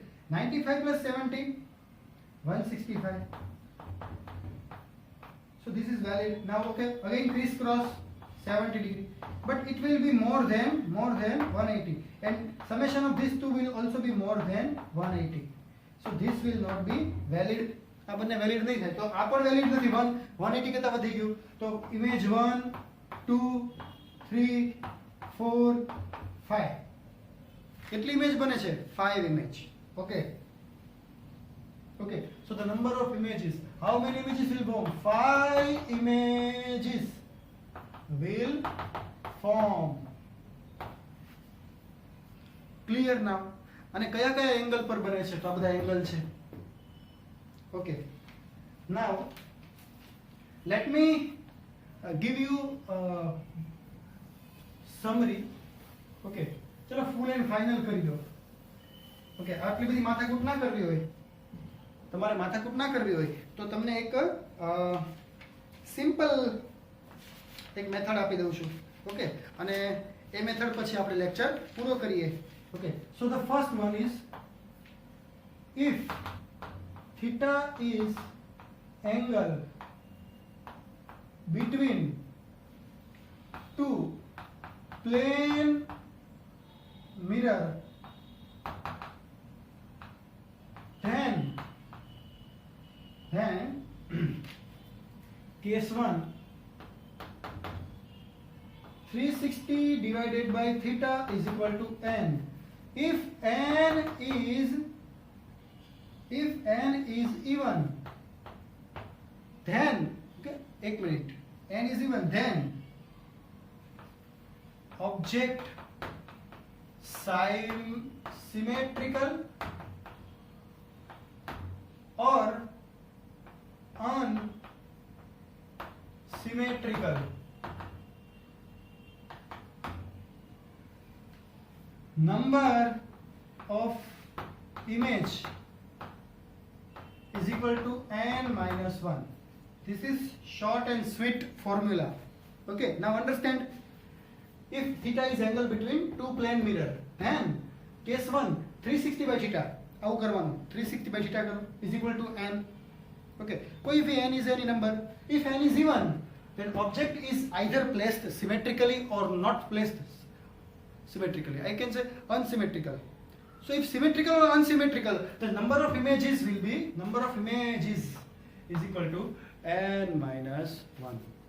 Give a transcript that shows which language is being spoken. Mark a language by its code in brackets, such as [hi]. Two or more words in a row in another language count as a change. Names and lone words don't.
[en] 95 plus 70, 165. So this is valid. Now okay, again crisscross 70 degree, but it will be more than 180, and summation of these two will also be more than 180. So this will not be valid. [gu] આ બંને વેલિડ નહીં થાય, તો આ પણ વેલિડ નથી. 180 કરતા વધી ગયું, તો ઇમેજ 1 2 3 4 5 કેટલી ઇમેજ બને છે? 5 ઇમેજ. ઓકે [en] okay, so the number of images, how many images will form? 5 images will form. Clear now? [gu] અને કયા કયા એંગલ પર બને છે? તો આ બધા એંગલ છે. [en] Okay, now let me give you a summary. [gu] Okay, ચલો [en] full and final [gu] કરી દો. Okay, આટલી બધી માથાકૂટ ના કરવી હોય, તમારે માથાકૂટ ના કરવી હોય તો તમને એક સિમ્પલ એક મેથડ આપી દઉં છું. ઓકે, અને એ મેથડ પછી આપણે લેક્ચર પૂરો કરીએ. [en] okay, so the first one is if theta is angle between two plane mirror, then case 1, 360 divided by theta is equal to n. If n is even, then okay, [hi] एक मिनट, [en] n is even, then object symmetrical or unsymmetrical. Number of image is equal to n minus 1. This is short and sweet formula. Okay, now understand. If theta is angle between two plane mirror, then case 1, 360 by theta, [gu] આવું કરવાનું, [en] 360 by theta [gu] કરો, [en] is equal to n. Okay, [hi] कोई भी [en] n is any number. If n is even, then object is either placed symmetrically or not placed symmetrically. I can say unsymmetrical. So if symmetrical or unsymmetrical, the number of images will be, number of images is equal to n minus 1.